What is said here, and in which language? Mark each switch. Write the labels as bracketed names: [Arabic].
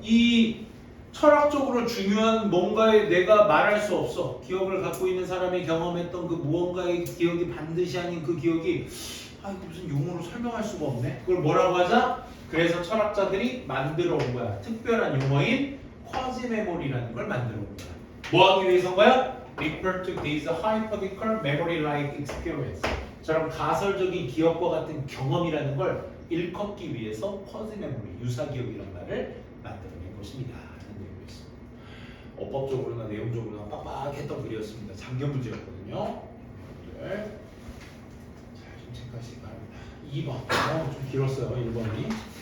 [Korean] 이 철학적으로 중요한 뭔가에 내가 말할 수 없어. 기억을 갖고 있는 사람이 경험했던 그 무언가의 기억이 반드시 아닌 그 기억이 이거 무슨 용어로 설명할 수가 없네. 그걸 뭐라고 하자? 그래서 철학자들이 만들어 온 거야. 특별한 용어인 쿼지 메모리라는 걸 만들어 온 거야. 뭐 하기 위해서인 거야? [English] Refer to these hypothetical memory-like experience. [Korean] 저런 가설적인 기억과 같은 경험이라는 걸 일컫기 위해서 쿼지 메모리, 유사 기억이라는 말을 만들어낸 것입니다. 라는 내용이었습니다. 어법적으로나 내용적으로나 빡빡했던 글이었습니다. 작년 문제였거든요. 잘 좀 체크하시기 바랍니다. 2번. 좀 길었어요. 1번이.